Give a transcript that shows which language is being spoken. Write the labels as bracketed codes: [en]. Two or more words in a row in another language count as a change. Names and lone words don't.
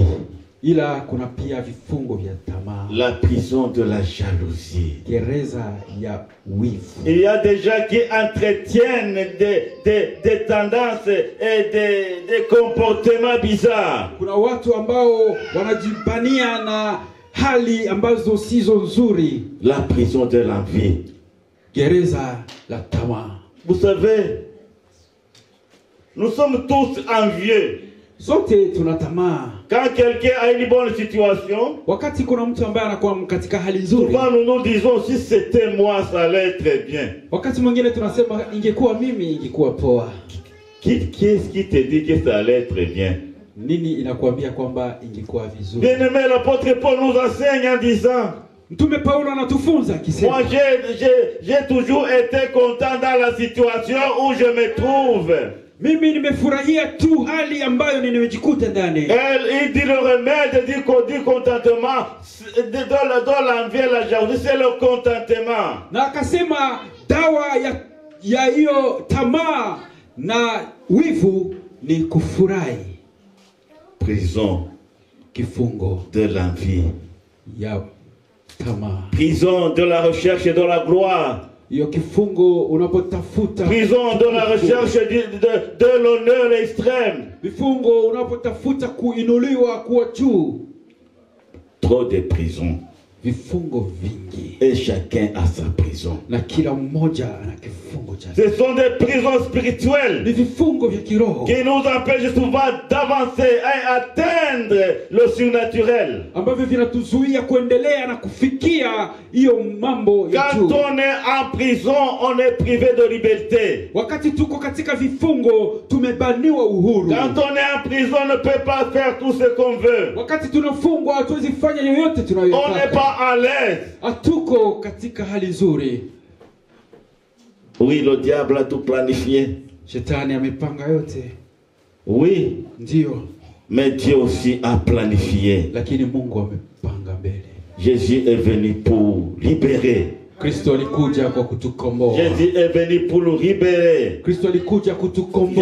[sw] ila kuna pia vifungo vya tamaa, [fr] La prison de la jalousie. [sw] gereza ya wivu. [fr] Il y a des gens qui entretiennent des tendances et des comportements bizarres. [sw] Kuna watu ambao wanajibania na hali ambazo sizo nzuri, [fr] La prison de l'envie. [sw] gereza la tamaa. [fr] Vous savez, nous sommes tous envieux. [sw] Sote tuna tamaa. [fr] Quand quelqu'un a une bonne situation, [sw] Wakati kuna mtu ambaye anakuwa katika hali nzuri, [fr] souvent nous nous disons, si c'était moi, ça allait très bien. [sw] wakati mwingine tunasema ingekuwa mimi ingekuwa poa. [fr] Qui est-ce qui te dit que ça allait très bien? [sw] Nini inakuambia kwamba ingekuwa vizuri? [fr] Bien-aimé, l'apôtre Paul nous enseigne en disant, [sw] Mtume Paulo anatufunza moi akisema, [fr] j'ai toujours été content dans la situation où je me trouve. [sw] mimi nimefurahia tu hali ambayo nimejikuta ndani. [fr] Il dit le remède du contentement, dans l'envie et la jalousie, c'est le contentement. [sw] Na akasema dawa ya hiyo tamaa na wivu ni kufurahi. [fr] Prison [sw] Kifungo [fr] de l'envie. [sw] ya tamaa. [fr] Prison de la recherche et de la gloire. [sw] Hiyo kifungo unapotafuta, [fr] Prison de la recherche de l'honneur extrême. [sw] vifungo unapotafuta kuinuliwa kuwa juu. [fr] Trop de prisons. [sw] Vifungo vingi, [fr] Et chacun a sa prison. [sw] na kila mmoja ana kifungo chake. [fr] Ce sont des prisons spirituelles [sw] Ni vifungo vya kiroho [fr] qui nous empêchent souvent d'avancer et atteindre le surnaturel. [sw] ambavyo vinatuzuia kuendelea na kufikia hiyo mambo ya [fr] Quand [sw] juu. [fr] on est en prison, on est privé de liberté. [sw] Wakati tuko katika vifungo tumebaniwa uhuru. [fr] Quand on est en prison, on ne peut pas faire tout ce qu'on veut. [sw] Wakati tunafungwa hatuwezi fanya yoyote [fr] On n'est [sw] tunayotaka. [fr] pas à l'aise. [sw] Hatuko katika hali nzuri. [fr] Oui, le diable a tout planifié. [sw] Shetani amepanga yote, [fr] Oui, [sw] ndio, [fr] mais Dieu aussi a planifié. [sw] lakini Mungu amepanga mbele. [fr] Jésus est venu pour libérer. [sw] Kristo alikuja kwa kutukomboa. [fr] Jésus est venu pour nous libérer. [sw] Kristo alikuja kutukomboa.